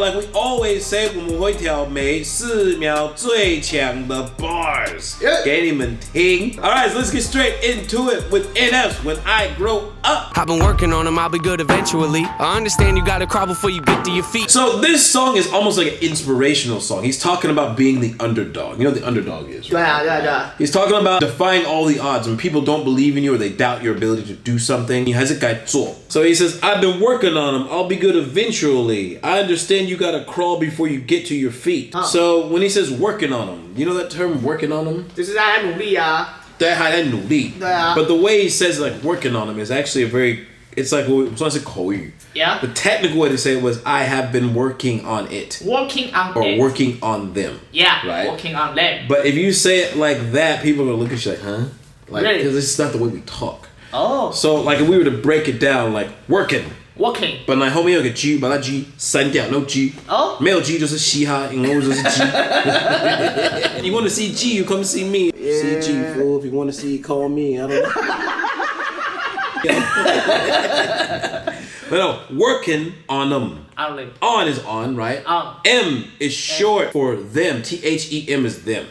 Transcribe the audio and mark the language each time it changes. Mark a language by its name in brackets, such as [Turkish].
[English] Like we always say, [Chinese] 我们会挑每4秒最强的 bars 给你们听. [English] Alright, so let's get straight into it with NF's When I Grow Up. I've been working on them, I'll be good eventually. I understand you gotta crawl before you get to your feet. So this song is almost like an inspirational song. He's talking about being the underdog. You know what the underdog is, right? [Chinese] 对啊。 [English] He's talking about defying all the odds. When people don't believe in you or they doubt your ability to do something, [Chinese] 你还是该做. [English] So he says, I've been working on them. I'll be good eventually. I understand you gotta crawl before you get to your feet. So when he says working on them, you know that term working on them? [Chinese] 就是大家努力啊。对，还在努力. 对啊。 [English] But the way he says like working on them is actually a very, it's like, it's not口语. Yeah. The technical way to say it was, I have been working on it. Working on Or it. working on them. Yeah. Right? Working on them. But if you say it like that, people are gonna look at you like, huh? Like, Really? because this is not the way we talk. Oh. So, like, if we were to break it down, like, working. Working. [Chinese] 本来后面有个 G， 把它 G 删掉 ， [English] no G。 [Chinese] 哦。没有 G 就是嘻哈，因为就是 G。 [English] You want to see G, you come see me. Yeah. See G, fool. If you want to see, call me. I don't know. But no, working on them. On is on, right? M is short for them. THEM is them.